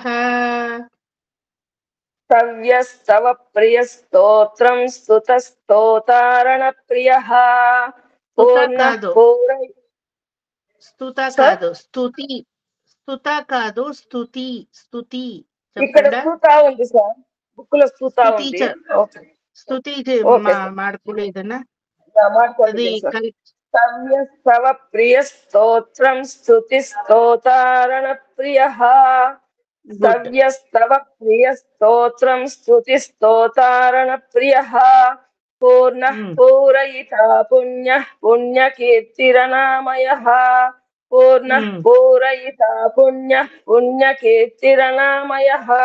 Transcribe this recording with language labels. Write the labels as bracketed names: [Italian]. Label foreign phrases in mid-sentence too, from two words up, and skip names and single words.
[Sanskrit] ಸವ್ಯಸ್ತವ ಪ್ರಿಯ ಸ್ತೋತ್ರಂ ಸ್ತುತ ಸ್ತೋತಾರಣ ಪ್ರಿಯ ಸ್ತುತ ಕಾದು ಸ್ತುತಿ. ಸ್ತುತ ಕಾದು ಸ್ತುತಿ. ಸ್ತುತಿ [Telugu] ఇక్కడ ಸ್ತುತ ఉంది సార్, బుక్ లో ಸ್ತುತ ఉంది. [Kannada] ಸ್ತುತಿ ಮಾಡ್ಕೊಳ್ಳಿ ಇದನ್ನ. [Sanskrit] ಸವ್ಯಸ್ತವ ಪ್ರಿಯ ಸ್ತೋತ್ರಂ ಸ್ತುತಿ ಸ್ತೋತಾರಣ ಪ್ರಿಯ. ಸವ್ಯಸ್ತವ ಪ್ರಿಯ ಸ್ತೋತ್ರಂ ಸ್ತುತಿ ಸ್ತೋತಾರಣ ಪ್ರಿಯ ಪೂರ್ಣಃ ಪೂರಯಿತಾ ಪುಣ್ಯಃ ಪುಣ್ಯಕೀರ್ತಿರನಾಮಯಃ ಪೂರ್ಣಃ ಪೂರಯಿತಾ ಪುಣ್ಯಃ ಪುಣ್ಯಕೀರ್ತಿರನಾಮಯಃ.